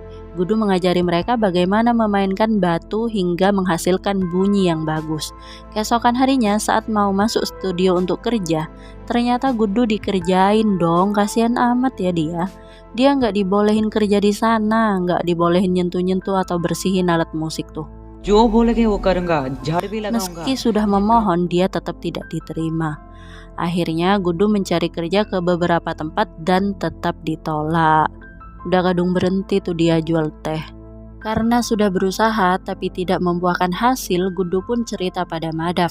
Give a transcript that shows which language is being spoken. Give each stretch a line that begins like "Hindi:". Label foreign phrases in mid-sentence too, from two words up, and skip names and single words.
Indonesian: Guddu mengajari mereka bagaimana memainkan batu hingga menghasilkan bunyi yang bagus. Keesokan harinya saat mau masuk studio untuk kerja, ternyata Guddu dikerjain dong, kasihan amat ya dia. Dia nggak dibolehin kerja di sana, nggak dibolehin nyentuh-nyentuh atau bersihin alat musik tuh.
Hindi: जो बोलेगे वो करूंगा, झाड़ भी लगाऊंगा.
Indonesian: Meski sudah memohon, dia tetap tidak diterima. Akhirnya Guddu mencari kerja ke beberapa tempat dan tetap ditolak. Udah kadung berhenti tuh dia jual teh. Karena sudah berusaha tapi tidak membuahkan hasil, Guddu pun cerita pada Madhav.